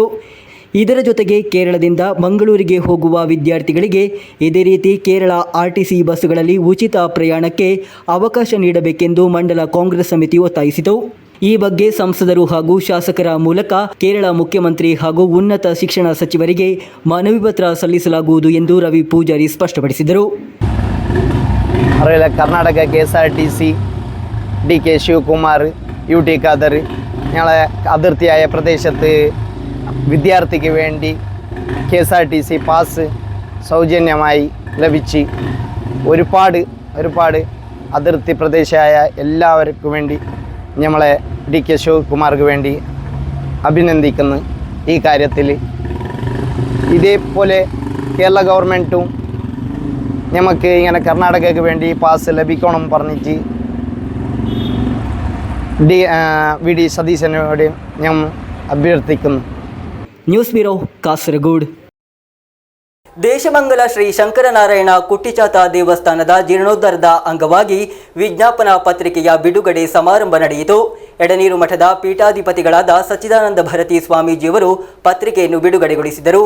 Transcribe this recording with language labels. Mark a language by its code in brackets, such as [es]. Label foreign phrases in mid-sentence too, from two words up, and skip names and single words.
[kn] ಇದರ ಜೊತೆಗೆ ಕೇರಳದಿಂದ ಮಂಗಳೂರಿಗೆ ಹೋಗುವ ವಿದ್ಯಾರ್ಥಿಗಳಿಗೆ ಇದೇ ರೀತಿ ಕೇರಳ ಆರ್ಟಿಸಿ ಬಸ್ಸುಗಳಲ್ಲಿ ಉಚಿತ ಪ್ರಯಾಣಕ್ಕೆ ಅವಕಾಶ ನೀಡಬೇಕೆಂದು ಮಂಡಲ ಕಾಂಗ್ರೆಸ್ ಸಮಿತಿ ಒತ್ತಾಯಿಸಿತು. ಈ ಬಗ್ಗೆ ಸಂಸದರು ಹಾಗೂ ಶಾಸಕರ ಮೂಲಕ ಕೇರಳ ಮುಖ್ಯಮಂತ್ರಿ ಹಾಗೂ ಉನ್ನತ ಶಿಕ್ಷಣ ಸಚಿವರಿಗೆ ಮನವಿ ಪತ್ರ ಸಲ್ಲಿಸಲಾಗುವುದು ಎಂದು ರವಿ ಪೂಜಾರಿ ಸ್ಪಷ್ಟಪಡಿಸಿದರು. [ml] കർണാടക KSRTC DK ശിവകുമാർ UT ഖാദർ ഞങ്ങളെ അതിർത്തിയായ പ്രദേശത്ത് വിദ്യാർത്ഥിക്ക് വേണ്ടി KSRTC പാസ് സൗജന്യമായി ലഭിച്ച് ഒരുപാട് അതിർത്തി പ്രദേശമായ എല്ലാവർക്കും വേണ്ടി നമ്മളെ DK ശിവകുമാർക്ക് വേണ്ടി അഭിനന്ദിക്കുന്നു. ഈ കാര്യത്തിൽ ഇതേപോലെ കേരള ഗവൺമെൻറ്റും നമുക്ക് ഇങ്ങനെ കർണാടകയ്ക്ക് വേണ്ടി പാസ് ലഭിക്കണം പറഞ്ഞിട്ട് VD സതീശനോട് ഞാൻ അഭ്യർത്ഥിക്കുന്നു. [kn] ನ್ಯೂಸ್ ಬ್ಯೂರೋ ಕಾಸರಗೋಡು. ದೇಶಮಂಗಲ ಶ್ರೀ ಶಂಕರನಾರಾಯಣ ಕುಟ್ಟಿಚಾತ ದೇವಸ್ಥಾನದ ಜೀರ್ಣೋದ್ಧಾರದ ಅಂಗವಾಗಿ ವಿಜ್ಞಾಪನಾ ಪತ್ರಿಕೆಯ ಬಿಡುಗಡೆ ಸಮಾರಂಭ ನಡೆಯಿತು. ಎಡನೀರು ಮಠದ ಪೀಠಾಧಿಪತಿಗಳಾದ ಸಚ್ಚಿದಾನಂದ ಭಾರತಿ ಸ್ವಾಮೀಜಿಯವರು ಪತ್ರಿಕೆಯನ್ನು ಬಿಡುಗಡೆಗೊಳಿಸಿದರು.